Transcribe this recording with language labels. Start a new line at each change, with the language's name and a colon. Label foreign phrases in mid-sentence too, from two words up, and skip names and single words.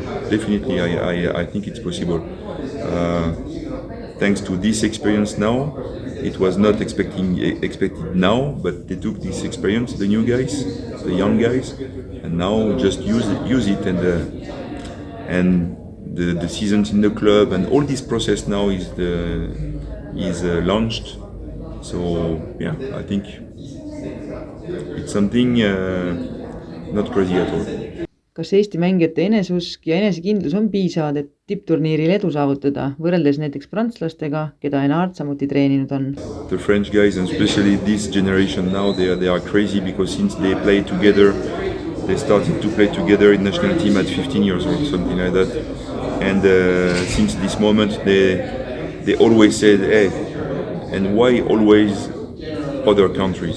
English: Definitely, I think it's possible. Thanks to this experience now, it was not expected now, but they took this experience, the new guys, the young guys, and now just use it, and the seasons in the club and all this process now is launched. So yeah, I think it's something not crazy at all.
Estonian: Kas Eesti mängijate eneseusk ja enesekindlus on piisavad, et tippturniiril edu saavutada, võrreldes näiteks prantslastega, keda Enard samuti treeninud on?
English: The French guys, and especially this generation now, they are crazy, because since they play together, they started to play together in national team at 15 years old, something like that. And since this moment, they always said, hey, and why always other countries?